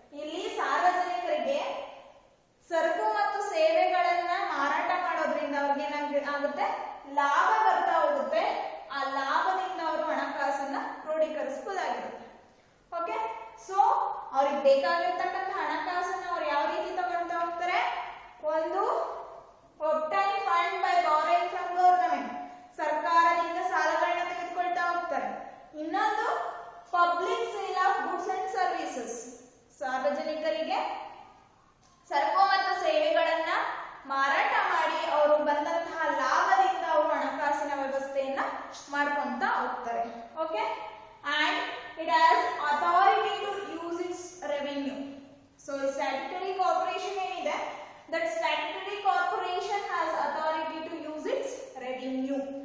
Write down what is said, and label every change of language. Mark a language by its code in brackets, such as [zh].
[kn] ಇಲ್ಲಿ ಸಾರ್ವಜನಿಕರಿಗೆ ಸರಕು ಮತ್ತು ಸೇವೆಗಳನ್ನ ಮಾರಾಟ ಮಾಡೋದ್ರಿಂದ ಅವ್ರಿಗೆ ಏನಾಗುತ್ತೆ, ಲಾಭ ಬರ್ತಾ ಹೋಗುತ್ತೆ. ಆ ಲಾಭದಿಂದ ಅವರು ಹಣಕಾಸನ್ನ ಕ್ರೋಢೀಕರಿಸಬಹುದಾಗಿರುತ್ತೆ. ಓಕೆ, ಸೊ ಅವ್ರಿಗೆ ಬೇಕಾಗಿರ್ತಕ್ಕಂಥ ಹಣಕಾಸನ್ನ ಅವ್ರು ಯಾವ ರೀತಿ ತಗೊಳ್ತಾ ಹೋಗ್ತಾರೆ? [en] ಒಂದು, obtain fund by borrowing from government, [kn] ಸರ್ಕಾರದಿಂದ ಸಾಲಗಳನ್ನ ತೆಗೆದುಕೊಳ್ತಾ ಹೋಗ್ತಾರೆ. ಇನ್ನೊಂದು, [en] public sale of goods and services, [kn] ಸಾರ್ವಜನಿಕರಿಗೆ ಸರಕು ಮತ್ತು ಸೇವೆಗಳನ್ನ ಮಾರಾಟ ಮಾಡಿ ಅವರು ಬಂದಂತಹ ಲಾಭದಿಂದ ಅವರು ಹಣಕಾಸಿನ ವ್ಯವಸ್ಥೆಯನ್ನ ಮಾಡ್ಕೊಂತ ಹೋಗ್ತಾರೆ. [en] Okay, and it has authority to use its revenue. So statutory corporation ಏನಿದೆ, that statutory corporation has authority to use its revenue.